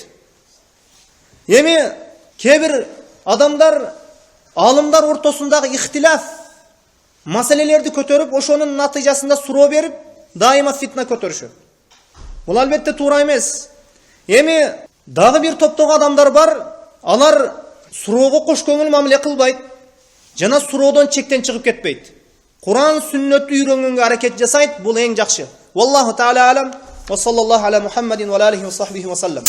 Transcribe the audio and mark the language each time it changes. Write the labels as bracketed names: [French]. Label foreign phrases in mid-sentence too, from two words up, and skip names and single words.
[Kyrgyz] Эми кебир адамдар алымдар ортосундагы ихтилаф маселелерди көтөрүп, ошонун натыйжасында суроо берип, дайыма фитна көтөрүшөт. Бул албетте туура эмес. Эми дагы бир топтогу адамдар бар, алар суроого кош көңүл мамиле кылбайт, жана суроодон чектен чыгып кетпейт. Куран сүннөттү үйрөнгөнгө аракет жасайт, бул эң жакшы. [Arabic] والله تعالى أعلم وصلى الله على محمد وعلى آله وصحبه وسلم.